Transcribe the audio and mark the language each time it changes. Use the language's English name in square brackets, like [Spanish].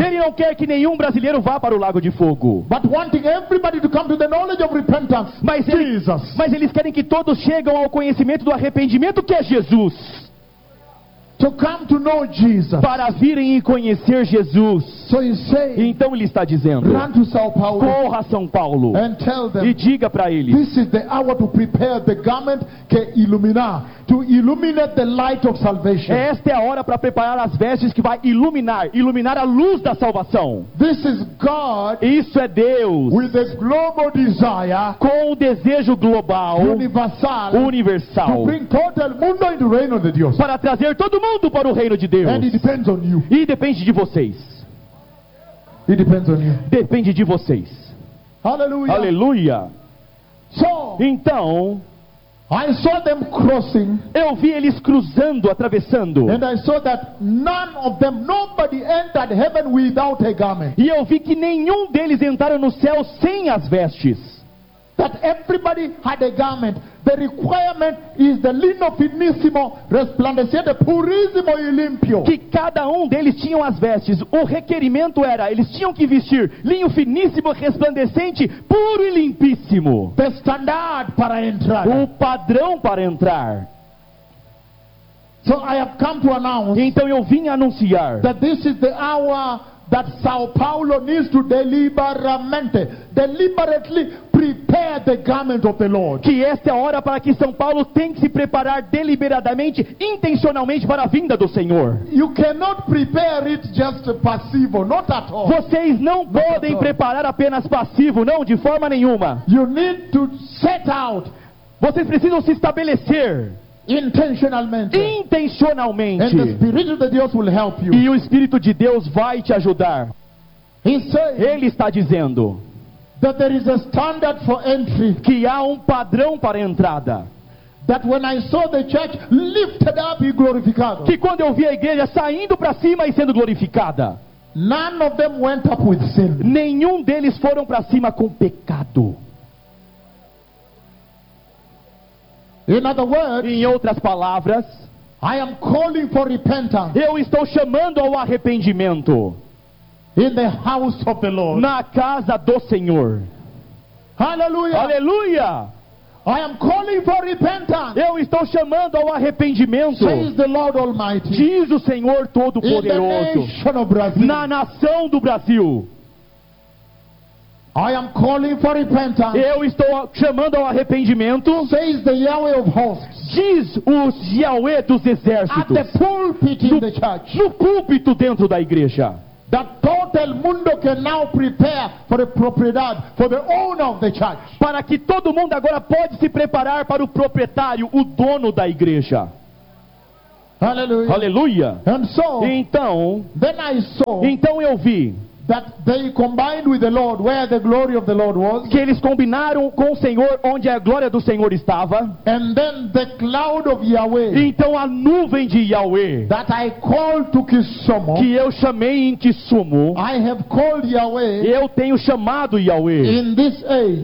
[Portuguese] Ele não quer que nenhum brasileiro vá para o lago de fogo. [English] But wanting everybody to come to the knowledge of repentance. [Portuguese] Mas Jesus. Mas eles querem que todos cheguem ao conhecimento do arrependimento, que é Jesus. [English] To come to know Jesus. [Portuguese] Para virem e conhecer Jesus. [English] So you say, [Portuguese] então ele está dizendo. [English] Run to São Paulo, [Portuguese] corra a São Paulo. [English] And tell them, [Portuguese] e diga para eles. [English] This is the hour to prepare the garment que iluminar. To illuminate the light of salvation. [Portuguese] Esta é a hora para preparar as vestes que vai iluminar. Iluminar a luz da salvação. [English] This is God. [Portuguese] Isso é Deus. [English] With a global desire. [Portuguese] Com o desejo global. [English] Universal. [Portuguese] Universal. [English] To bring todo mundo into reino de Deus. [Portuguese] Para trazer todo mundo para o reino de Deus. [English] And it depends on you. [Portuguese] E depende de vocês. [English] It depends on you. [Portuguese] Depende de vocês. Aleluia. Aleluia. [English] So, [Portuguese] então, [English] I saw them crossing, [Portuguese] eu vi eles cruzando, atravessando. [English] And I saw that none of them, nobody entered heaven without a garment. [Portuguese] E eu vi que nenhum deles entraram no céu sem as vestes. [English] That everybody had a garment. The requirement is the lino finíssimo, resplandecente, puríssimo e limpo. [Portuguese] Que cada um deles tinham as vestes. O requerimento era, eles tinham que vestir linho finíssimo, resplandecente, puro e limpíssimo. [English] The standard para entrar. [Portuguese] O padrão para entrar. [English] So I have come to announce. [Portuguese] Então eu vim anunciar. [English] That this is the hour that São Paulo needs to deliberately, deliberately prepare the garment of the Lord. [Portuguese] Que esta é a hora para que São Paulo tem que se preparar deliberadamente, intencionalmente para a vinda do Senhor. [English] You cannot prepare it just passivo, not at all. [Portuguese] Vocês não not podem preparar apenas passivo, não, de forma nenhuma. [English] You need to set out. [Portuguese] Vocês precisam se estabelecer. Intencionalmente. [English] And the Spirit of Deus will help you. [Portuguese] E o Espírito de Deus vai te ajudar. Ele está dizendo [English] that there is a standard for entry. [Portuguese] Que há um padrão para entrada. [English] That when I saw the church lifted up and glorified. [Portuguese] Que quando eu vi a igreja saindo para cima e sendo glorificada. [English] None of them went up with sin. [Portuguese] Nenhum deles foram para cima com pecado. [English] In other words, [Portuguese] em outras palavras, [English] I am calling for repentance. [Portuguese] Eu estou chamando ao arrependimento. [English] In the house of the Lord. [Portuguese] Na casa do Senhor. [English] Hallelujah. [Portuguese] Aleluia. [English] I am calling for repentance. [Portuguese] Eu estou chamando ao arrependimento. [English] Says the Lord Almighty. [Portuguese] Diz o Senhor Todo-Poderoso. [English] In the nation of Brazil. [Portuguese] Na nação do Brasil. [English] I am calling for repentance. [Portuguese] Eu estou chamando ao arrependimento. [English] Says the Yahweh of hosts. [Portuguese] Diz o Yahweh dos exércitos. [English] At the pulpit in the church. [Portuguese] No púlpito dentro da igreja. [English] That total mundo can now prepare for the propriedade, for the owner of the church. [Portuguese] Para que todo mundo agora pode se preparar para o proprietário, o dono da igreja. [English] Hallelujah. Hallelujah. And so, [Portuguese] então, [English] then I saw, [Portuguese] então eu vi, [English] that they combined with the Lord where the glory of the Lord was. [Portuguese] Que eles combinaram com o Senhor onde a glória do Senhor estava. [English] And then the cloud of Yahweh. [Portuguese] Então a nuvem de Yahweh. [English] That I called to Kisumu. [Portuguese] Que eu chamei em Kisumu. [English] I have called Yahweh. [Portuguese] Eu tenho chamado Yahweh. [English] In this age.